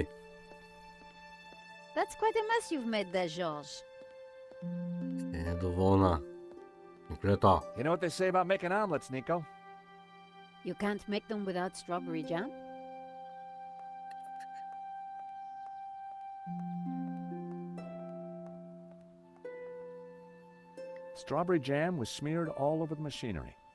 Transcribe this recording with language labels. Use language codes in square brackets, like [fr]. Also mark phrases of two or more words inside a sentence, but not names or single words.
[en] That's quite a mess you've made there, George. [bg] Е недоволна. Никлето. [en] You know what they say about making omelets, Nico? You can't make them without strawberry jam? Strawberry jam was smeared all over the machinery.